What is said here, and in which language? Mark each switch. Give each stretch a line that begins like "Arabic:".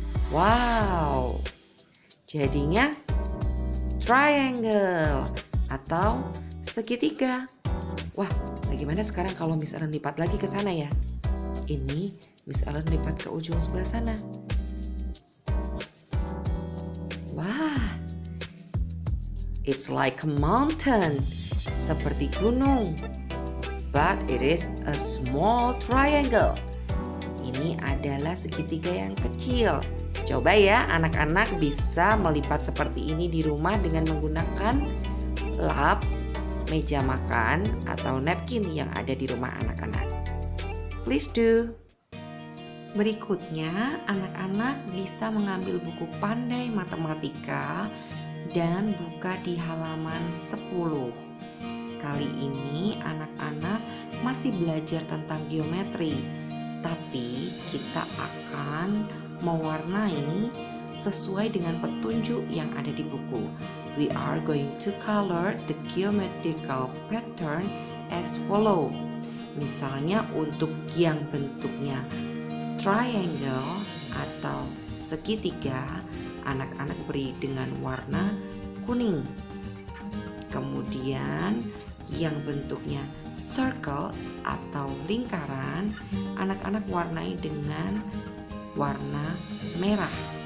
Indonesian: Wow, jadinya triangle atau segitiga. Wah, bagaimana sekarang kalau Miss Ellen lipat lagi ke sana ya? Ini Miss Ellen lipat ke ujung sebelah sana.
English: Wah, it's like a mountain,
Indonesian: seperti gunung.
English: But it is a small triangle.
Indonesian: Ini adalah segitiga yang kecil. Coba ya anak-anak bisa melipat seperti ini di rumah dengan menggunakan lap, meja makan, atau napkin yang ada di rumah anak-anak.
English: Please do.
Indonesian: Berikutnya, anak-anak bisa mengambil buku Pandai Matematika dan buka di halaman 10. Kali ini anak-anak masih belajar tentang geometri, tapi kita akan mewarnai sesuai dengan petunjuk yang ada di buku.
English: We are going to color the geometrical pattern as follow.
Indonesian: Misalnya untuk yang bentuknya triangle atau segitiga, anak-anak beri dengan warna kuning. Kemudian yang bentuknya circle atau lingkaran, anak-anak warnai dengan warna merah.